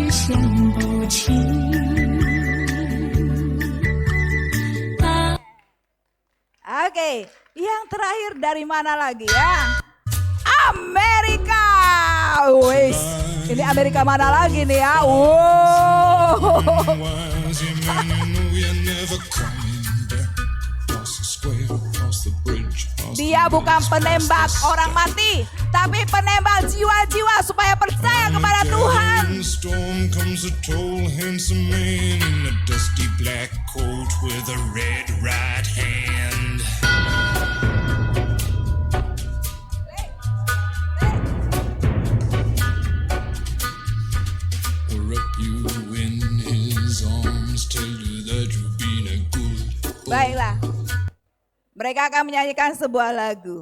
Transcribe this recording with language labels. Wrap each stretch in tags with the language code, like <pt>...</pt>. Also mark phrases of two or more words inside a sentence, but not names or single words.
<zh>想不起。</zh> <id>Oke, yang terakhir dari mana lagi ya? Amerika. Wes, ini Amerika mana lagi nih ya? Wow. Dia bukan penembak orang mati, tapi penembak jiwa-jiwa supaya percaya kepada Tuhan.</id> <en>Storm comes a tall, handsome man in a dusty black coat with a red right hand. Wrap you in his arms, tell you that you've been a good boy.</en> <id>Baiklah, mereka akan menyanyikan sebuah lagu.</id>